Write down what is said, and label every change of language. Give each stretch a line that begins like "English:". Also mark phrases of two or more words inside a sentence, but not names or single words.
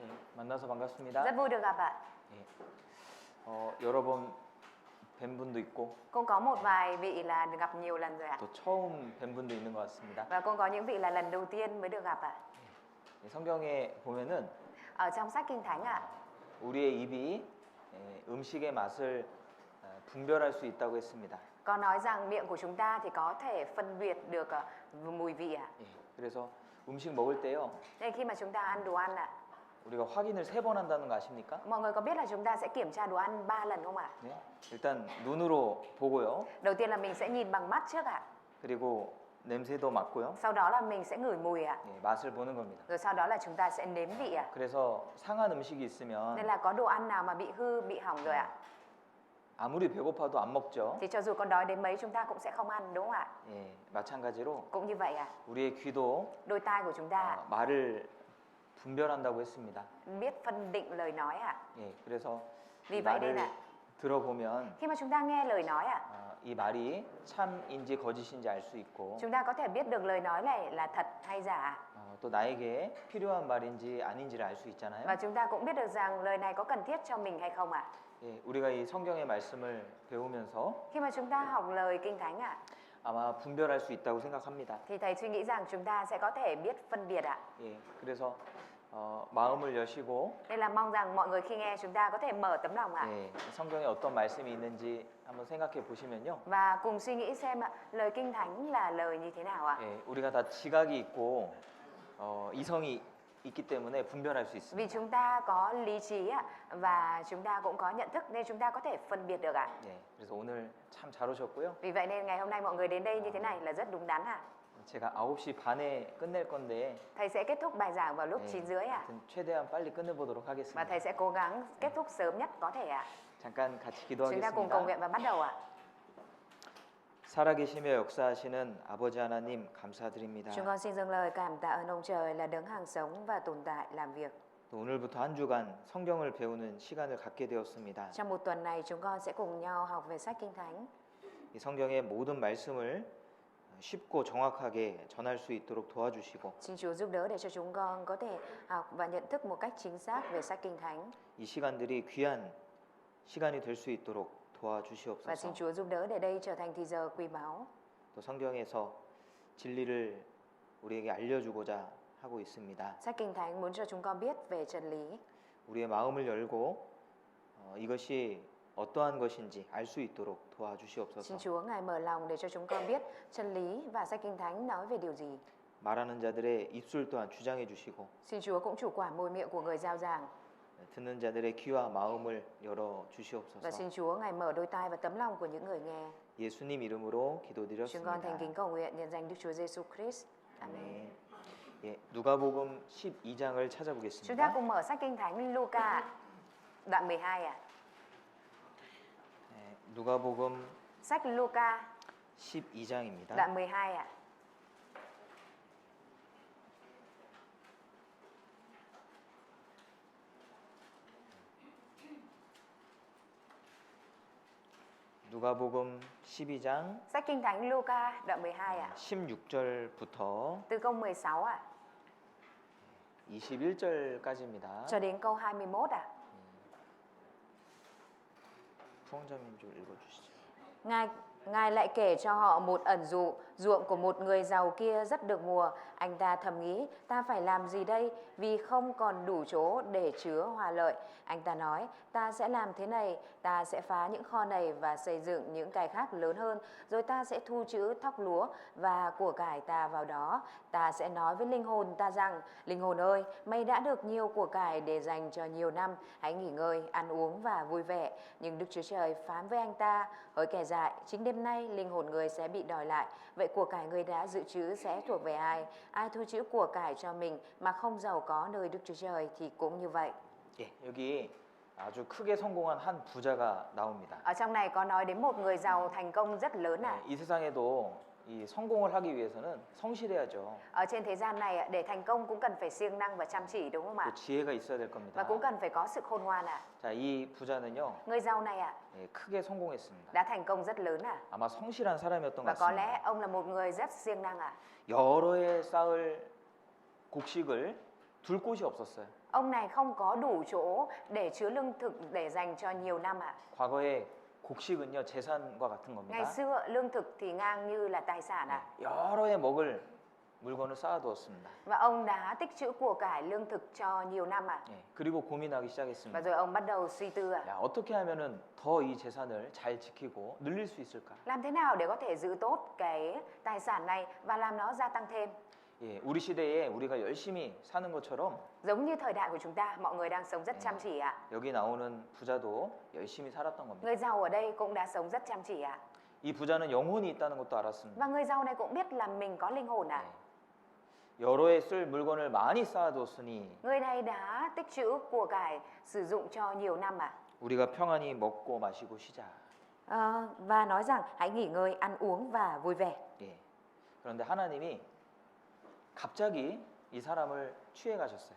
Korean: 만나서 반갑습니다.
Vietnamese: Rất vui được gặp ạ.
Korean: 예. 여러 번 뵌 분도 있고
Vietnamese: Cũng có một vài vị là được gặp nhiều lần rồi ạ.
Korean: 또 처음 뵌 분도 있는 것 같습니다.
Vietnamese: Và cũng có những vị là lần đầu tiên mới được gặp ạ.
Korean: 성경에 보면은
Vietnamese: Ở trong sách Kinh Thánh ạ,
Korean: 우리의 입이 음식의 맛을 분별할 수 있다고 했습니다.
Vietnamese: có nói rằng miệng của chúng ta thì có thể phân biệt được mùi vị ạ.
Korean: 예. 그래서 음식 먹을 때요.
Vietnamese: Nên khi mà chúng ta ăn đồ ăn ạ,
Korean: 우리가 확인을 3번 한다는 거 아십니까?
Vietnamese: mọi người có biết là chúng ta sẽ kiểm tra đồ ăn 3 lần không ạ?
Korean: 네. 일단 눈으로 보고요.
Vietnamese: Đầu tiên là mình sẽ nhìn bằng mắt trước ạ.
Korean: 그리고 냄새도 맡고요.
Vietnamese: Sau đó là mình sẽ ngửi mùi ạ.
Korean: 예, 맛을 보는 겁니다.
Vietnamese: Rồi sau đó là chúng ta sẽ nếm vị ạ.
Korean: 그래서 상한 음식이 있으면
Vietnamese: Nên là có đồ ăn nào mà bị hư, bị hỏng rồi ạ,
Korean: 아무리 배고파도 안 먹죠.
Vietnamese: thì cho dù có đói đến mấy chúng ta cũng sẽ không ăn, đúng không ạ?
Korean: 예, 마찬가지로
Vietnamese: Cũng như vậy ạ.
Korean: 우리의 귀도
Vietnamese: Đôi tai của chúng ta
Korean: 말을 분별한다고 했습니다.
Vietnamese: biết phân định lời nói ạ.
Korean: 예, 그래서
Vietnamese: Vì
Korean: 이
Vietnamese: vậy nên
Korean: 말을
Vietnamese: là
Korean: 들어보면
Vietnamese: khi mà chúng ta nghe lời nói ạ,
Korean: 이 말이 참인지 거짓인지 알 수 있고
Vietnamese: chúng ta có thể biết được lời nói này là thật hay giả.
Korean: 또 나에게 필요한 말인지 아닌지를 알 수 있잖아요.
Vietnamese: Và chúng ta cũng biết được rằng lời này có cần thiết cho mình hay không ạ.
Korean: 예, 우리가 이 성경의 말씀을 배우면서
Vietnamese: Khi mà chúng ta học lời Kinh Thánh ạ,
Korean: 아마 분별할 수 있다고 생각합니다.
Vietnamese: thì thầy suy nghĩ rằng chúng ta sẽ có thể biết phân biệt ạ.
Korean: 예, 그래서 마음을 여시고
Vietnamese: Nên là mong rằng mọi người khi nghe chúng ta có thể mở tấm lòng ạ.
Korean: 예, 성경에 어떤 말씀이 있는지 한번 생각해 보시면요.
Vietnamese: Và cùng suy nghĩ xem ạ, lời Kinh Thánh là lời như thế nào ạ.
Korean: 예, 우리가 다 지각이 있고 이성이 있기 때문에 분별할 수
Vietnamese: Vì
Korean: 있습니다.
Vietnamese: chúng ta có lý trí ạ, và chúng ta cũng có nhận thức nên chúng ta có thể phân biệt được ạ.
Korean: 예, 그래서 오늘 참 잘 오셨고요.
Vietnamese: Vì vậy nên ngày hôm nay mọi người đến đây như thế này là rất đúng đắn ạ.
Korean: 제가 9시 반에 끝낼 건데
Vietnamese: Thầy sẽ kết thúc bài giảng vào lúc 9 rưỡi ạ.
Korean: 하여튼 최대한 빨리 끝내보도록
Vietnamese: Và
Korean: 하겠습니다.
Vietnamese: thầy sẽ cố gắng kết thúc sớm nhất có thể ạ.
Korean: 잠깐 같이
Vietnamese: Chúng ta cùng cầu
Korean: 기도하겠습니다.
Vietnamese: nguyện và bắt đầu ạ.
Korean: 살아계시며 역사하시는 아버지 하나님 감사드립니다.
Vietnamese: Chúng con xin dâng lời cảm tạ ơn ông trời là đấng hàng sống và tồn tại làm việc.
Korean: 또 오늘부터 한 주간 성경을 배우는 시간을 갖게 되었습니다.
Vietnamese: Trong một tuần này chúng con sẽ cùng nhau học về sách Kinh Thánh.
Korean: 이 성경의 모든 말씀을 쉽고 정확하게 전할 수 있도록 도와주시고
Vietnamese: Xin Chúa giúp đỡ để cho chúng con có thể học và nhận thức một cách chính xác về sách Kinh Thánh.
Korean: 이 시간들이 귀한 시간이 될 수 있도록
Vietnamese: Và xin
Korean: 도와주시옵소서.
Vietnamese: Chúa giúp đỡ để đây trở thành thì giờ quý báu.
Korean: 또 성경에서 진리를 우리에게 알려주고자 하고 있습니다.
Vietnamese: Sách Kinh Thánh muốn cho chúng con biết về chân lý.
Korean: 우리의 마음을 열고 이것이 어떠한 것인지 알 수 있도록
Vietnamese: Xin
Korean: 도와주시옵소서.
Vietnamese: Chúa Ngài mở lòng để cho chúng con biết chân lý và sách Kinh Thánh nói về điều gì.
Korean: 말하는 자들의 입술 또한 주장해 주시고
Vietnamese: Xin Chúa cũng chủ quản môi miệng của người giao giảng.
Korean: 듣는 자들의 귀와 마음을 열어
Vietnamese: Và
Korean: 주시옵소서.
Vietnamese: xin Chúa Ngài mở đôi tai và tấm lòng của những người nghe.
Korean: 예수님 이름으로
Vietnamese: Chúng con thành
Korean: 기도드렸습니다.
Vietnamese: kính cầu nguyện nhân danh Đức Chúa Giêsu Christ. Amen.
Korean: 네. 예, 누가복음 12장을
Vietnamese: Chúng ta
Korean: 찾아보겠습니다.
Vietnamese: cùng mở sách Kinh Thánh Luca đoạn 12 ạ.
Korean: 네, 누가복음
Vietnamese: Sách Luca
Korean: 12장입니다.
Vietnamese: đoạn 12 ạ.
Korean: 누가복음 12장
Vietnamese: Sách Kinh Thánh Luca đoạn 12 ạ.
Korean: 16절부터
Vietnamese: Từ câu 16 ạ
Korean: 21절까지입니다.
Vietnamese: cho đến câu 21 ạ.
Korean: 부원장님 좀 읽어주시죠.
Vietnamese: Ngài lại kể cho họ một ẩn dụ, ruộng của một người giàu kia rất được mùa. Anh ta thầm nghĩ, ta phải làm gì đây vì không còn đủ chỗ để chứa hoa lợi. Anh ta nói, ta sẽ làm thế này, ta sẽ phá những kho này và xây dựng những cái khác lớn hơn. Rồi ta sẽ thu trữ thóc lúa và của cải ta vào đó. Ta sẽ nói với linh hồn ta rằng, linh hồn ơi, mày đã được nhiều của cải để dành cho nhiều năm. Hãy nghỉ ngơi, ăn uống và vui vẻ. Nhưng Đức Chúa Trời phán với anh ta, hỡi kẻ dại, chính đêm nay linh hồn người sẽ bị đòi lại. Vậy của cải người đã dự trữ sẽ thuộc về ai? Ai thu trữ của cải cho mình mà không giàu có nơi Đức Chúa Trời thì cũng như vậy.
Korean: 예, 여기 아주 크게 성공한 한 부자가 나옵니다.
Vietnamese: Ở trong này có nói đến một người giàu thành công rất lớn ạ.
Korean: 이 세상에도 이 성공을 하기 위해서는 성실해야죠.
Vietnamese: Ở trên thế gian này để thành công cũng cần phải siêng năng và chăm chỉ, đúng không
Korean: 또
Vietnamese: ạ?
Korean: 지혜가 있어야 될
Vietnamese: Và
Korean: 겁니다.
Vietnamese: cũng cần phải có sự khôn ngoan ạ.
Korean: 자, 이 부자는요,
Vietnamese: Người giàu này ạ
Korean: 크게 성공했습니다.
Vietnamese: đã thành công rất lớn ạ.
Korean: 아마 성실한 사람이었던 것
Vietnamese: Và có
Korean: 같습니다.
Vietnamese: lẽ ông là một người rất siêng năng ạ.
Korean: 여러 해 쌓을 곡식을 둘 곳이 없었어요.
Vietnamese: Ông này không có đủ chỗ để chứa lương thực để dành cho nhiều năm ạ.
Korean: 과거에 곡식은요 재산과 같은
Vietnamese: Ngày
Korean: 겁니다.
Vietnamese: xưa lương thực thì ngang như là tài sản ạ.
Korean: 여러 해 먹을 물건을 쌓아두었습니다.
Vietnamese: Và ông đã tích trữ của cải lương thực cho nhiều năm ạ.
Korean: 예, 그리고 고민하기
Vietnamese: Và
Korean: 시작했습니다.
Vietnamese: rồi ông bắt đầu suy tư ạ.
Korean: 야, 어떻게 하면은 더 이 재산을 잘 지키고 늘릴 수 있을까?
Vietnamese: Làm thế nào để có thể giữ tốt cái tài sản này và làm nó gia tăng thêm?
Korean: 예, 우리 시대에 우리가 열심히 사는 것처럼
Vietnamese: Giống như thời đại của chúng ta, mọi người đang sống rất chăm chỉ ạ.
Korean: 여기 나오는 부자도 열심히 살았던 겁니다.
Vietnamese: Người giàu ở đây cũng đã sống rất chăm chỉ ạ.
Korean: 이 부자는 영혼이 있다는 것도 알았습니다.
Vietnamese: Và người giàu này cũng biết là mình có linh hồn ạ.
Korean: 예, 여러 해 쓸 물건을 많이 쌓아뒀으니
Vietnamese: Người này đã tích trữ của cải sử dụng cho nhiều năm ạ.
Korean: 우리가 평안히 먹고 마시고 쉬자.
Vietnamese: Và nói rằng hãy nghỉ ngơi, ăn uống và vui vẻ.
Korean: 예. 그런데 하나님이 갑자기 이 사람을 취해 가셨어요.